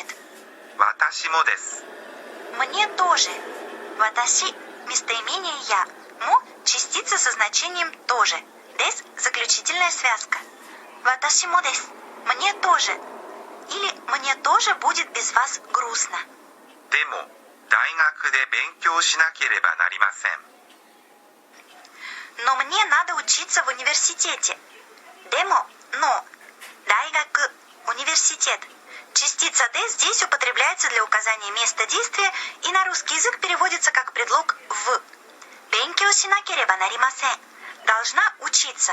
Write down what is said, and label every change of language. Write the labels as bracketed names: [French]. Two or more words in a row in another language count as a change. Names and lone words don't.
[Japanese] 私もです. [Russian] «Мне тоже». Ваташи – местоимение «я». Мо – частица со значением «тоже». Дес – заключительная связка. [Japanese] 私もです. [Russian] «Мне тоже». Или «мне тоже будет без вас грустно». [Japanese] でも、大学で勉強しなければなりません。 [Russian] Но мне надо учиться в университете. Демо – но. Дайгаку – университет. Частица «де» здесь употребляется для указания места действия и на русский язык переводится как предлог «в». [Japanese] 勉強しなければなりません – [Russian] должна учиться.